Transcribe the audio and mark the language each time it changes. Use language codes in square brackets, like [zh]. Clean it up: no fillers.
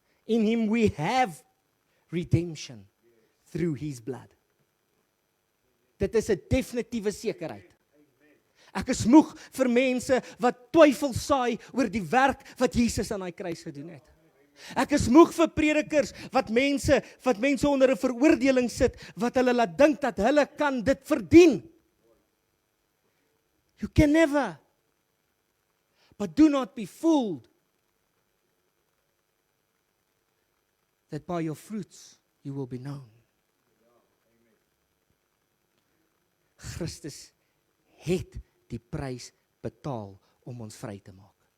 [en] In him we have redemption through his blood. [af] Dit is 'n definitiewe sekerheid. Ek is moeg vir mense wat twyfel saai oor die werk wat Jesus aan daai kruis gedoen het. Ek is moeg vir predikers wat mense onder 'n veroordeling sit, wat hulle laat dink dat hulle kan dit verdien. [en] You can never. But do not be fooled that by your fruits you will be known. [af] Christus het die prys betaal om ons vry te maak.